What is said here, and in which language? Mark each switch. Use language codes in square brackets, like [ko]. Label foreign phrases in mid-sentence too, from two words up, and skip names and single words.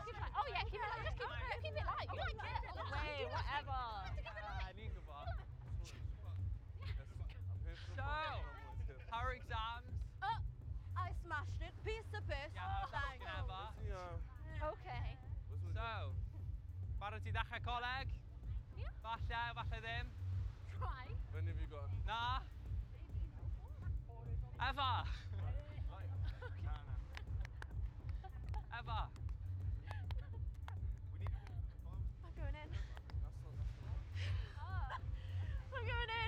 [en] Oh yeah, keep it light. Just keep it light. You like it? Wait, whatever. Ninga bar. I'm here for the So, how are exams? I smashed it. Piece of piss. Yeah, Thanks. ever. Yeah. Okay. So, [cy] barod ti ddechrau coleg? Ie. Falle ddim. [en] Try. When have you got? Na? Eva! Eva! I'm going in. That's not. I'm going in.